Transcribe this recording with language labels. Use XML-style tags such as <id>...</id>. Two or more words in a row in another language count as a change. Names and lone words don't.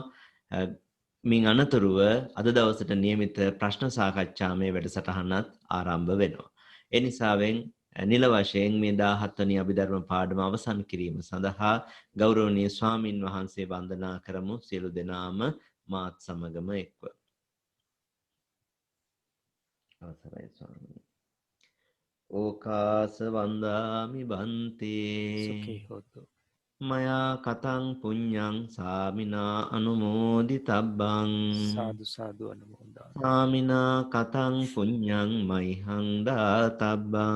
<si>මින් අනතුරුව අද දවසට නියමිත ප්‍රශ්න සාකච්ඡාමය වැඩසටහනත් ආරම්භ වෙනවා. ඒ නිසාවෙන් නිල වශයෙන් මේ 17 වෙනි අභිධර්ම පාඩම අවසන් කිරීම සඳහා ගෞරවනීය ස්වාමින් වහන්සේ වන්දනා කරමු සියලු දෙනාම මාත් සමගම එක්ව. අවසරයි ස්වාමීනි.</si> <pi>ඕකාස වන්දාමි බන්තේ සුඛී හෝතු. මයා කතං පුඤ්ඤං සාමිනා අනුමෝදිතබ්බං</pi> <si>සාදු සාදු අනුමෝදන්.</si> <pi>සාමිනා කතං පුඤ්ඤං මයිහං දාතබ්බං</pi>